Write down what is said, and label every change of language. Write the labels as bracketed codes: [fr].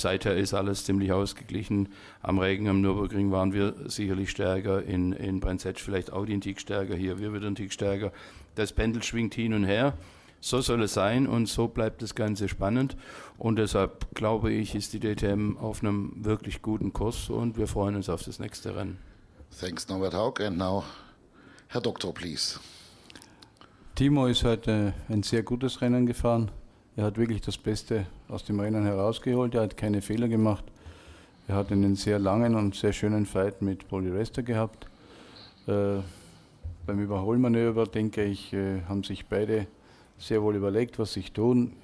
[de] Seither ist alles ziemlich ausgeglichen. Am Regen, am Nürburgring waren wir sicherlich stärker, in Pressekonferenz vielleicht Audi ein Tick stärker, hier wir wieder ein Tick stärker. Das Pendel schwingt hin und her. So soll es sein und so bleibt das Ganze spannend. Und deshalb glaube ich, ist die DTM auf einem wirklich guten Kurs und wir freuen uns auf das nächste Rennen. [en] Thanks, Norbert Haug. And now, Herr Doktor, please. [de] Timo ist heute ein sehr gutes Rennen gefahren. Er hat wirklich das Beste aus dem Rennen herausgeholt. Er hat keine Fehler gemacht. Er hat einen sehr langen und sehr schönen Fight mit Paul di Resta gehabt. Beim Überholmanöver, denke ich, haben sich beide sehr wohl überlegt, was sie tun.